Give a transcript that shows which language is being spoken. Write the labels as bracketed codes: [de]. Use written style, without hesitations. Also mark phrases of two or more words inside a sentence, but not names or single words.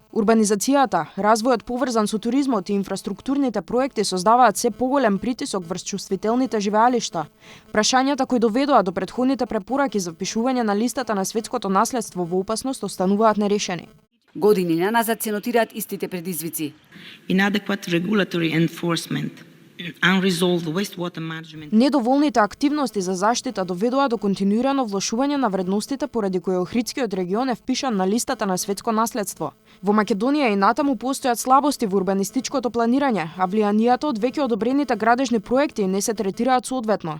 [mk] Урбанизацијата, развојот поврзан со туризмот и инфраструктурните проекти создаваат се поголем притисок врз чувствителните живеалишта. Прашањата кои доведоа до претходните препораки за впишување на листата на светското наследство во опасност остануваат нерешени. Години наназад се нотираат истите предизвици. [en] Inadequate regulatory enforcement. [mk] Недоволните активности за заштита доведоа до континуирано влошување на вредностите поради кои Охридскиот регион е впишан на листата на светско наследство. Во Македонија и натаму постојат слабости во урбанистичкото планирање, а влијанието од веќе одобрените градежни проекти не се третираат соодветно.